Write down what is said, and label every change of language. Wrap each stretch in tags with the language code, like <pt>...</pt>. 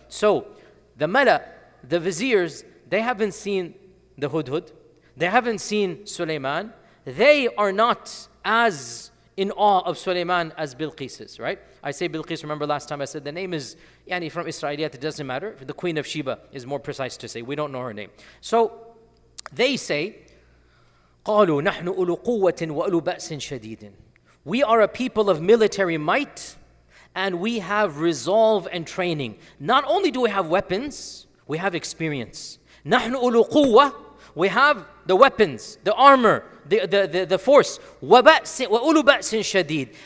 <en>So, the mala, the viziers, they haven't seen the hudhud. They haven't seen Suleiman. They are not as in awe of Suleiman as Bilqis is, right? I say Bilqis, remember last time I said the name is from Israeliyat, it doesn't matter. The queen of Sheba is more precise to say. We don't know her name. So they say,</en> <ar>قَالُوا نَحْنُ أُولُو قُوَّةٍ وَأُولُو بَأْسٍ شَدِيدٍ.</ar> <en>We are a people of military might and we have resolve and training. Not only do we have weapons, we have experience.</en> <ar>نَحْنُ أُولُو قُوَّةٍ.</ar> <en>We have the weapons, the armor, the force.</en> <ar>وَأُولُو بَأْسٍ شَدِيدٍ.</ar>